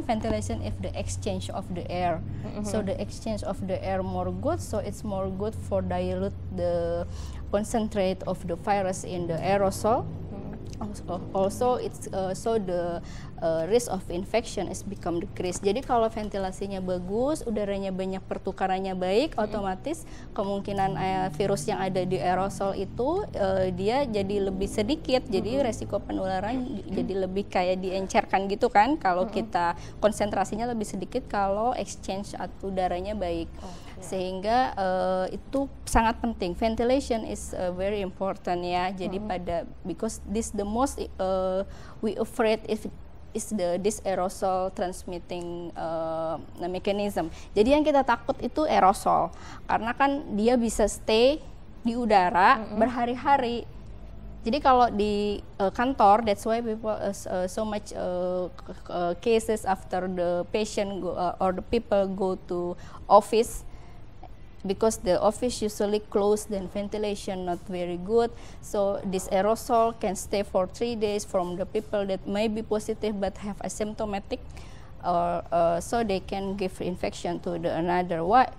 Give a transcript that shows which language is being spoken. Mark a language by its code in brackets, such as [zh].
[en] Ventilation is the exchange of the air. So the exchange of the air more good. So it's more good for dilute the concentrate of the virus in the aerosol. Also it's so the risk of infection is become decrease. [id] Jadi kalau ventilasinya bagus, udaranya banyak, pertukarannya baik, otomatis kemungkinan virus yang ada di aerosol itu dia jadi lebih sedikit. Jadi resiko penularan jadi lebih kayak diencerkan gitu kan. Kalau kita konsentrasinya lebih sedikit kalau exchange udaranya baik. Sehingga itu sangat penting. [en] Ventilation is very important ya. Jadi because this the most we afraid if is this aerosol transmitting mechanism. [id] Jadi yang kita takut itu aerosol, karena kan dia bisa stay di udara berhari-hari. Jadi kalau di kantor, [en] that's why people so much cases after the patient go, or the people go to office. Because the office usually closed, then ventilation not very good, so this aerosol can stay for 3 days from the people that may be positive but have asymptomatic, so they can give infection to the another. Why?